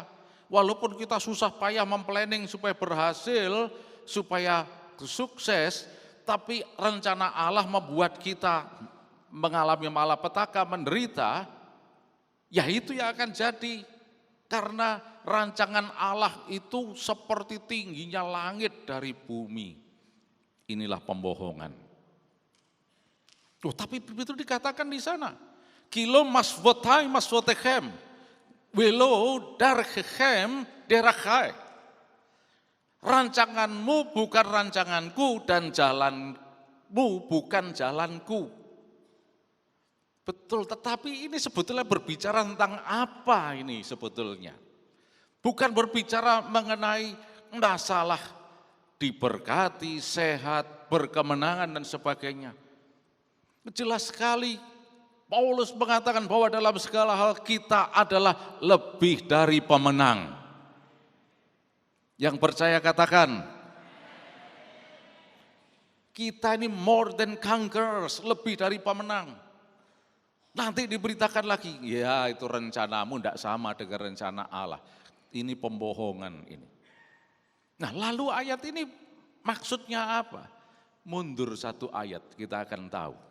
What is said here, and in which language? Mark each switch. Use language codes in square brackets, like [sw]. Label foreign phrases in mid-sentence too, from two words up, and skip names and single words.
[id] Walaupun kita susah payah memplanning supaya berhasil, supaya sukses, tapi rencana Allah membuat kita mengalami malapetaka, menderita, ya itu yang akan jadi. Karena rancangan Allah itu seperti tingginya langit dari bumi. Inilah pembohongan. Tapi begitu dikatakan di sana. [he] כי לא מחשבותי מחשבותיכם, ולא דרכיכם דרכי. [id] Rancanganmu bukan rancanganku dan jalanmu bukan jalanku. Betul, tetapi ini sebetulnya berbicara tentang apa ini sebetulnya? Bukan berbicara mengenai masalah diberkati, sehat, berkemenangan dan sebagainya. Jelas sekali Paulus mengatakan bahwa dalam segala hal kita adalah lebih dari pemenang. Yang percaya katakan, kita ini [en] more than conquerors, [id] lebih dari pemenang. Nanti diberitakan lagi, ya itu rencanamu tidak sama dengan rencana Allah. Ini pembohongan ini. Nah lalu ayat ini maksudnya apa? Mundur satu ayat kita akan tahu.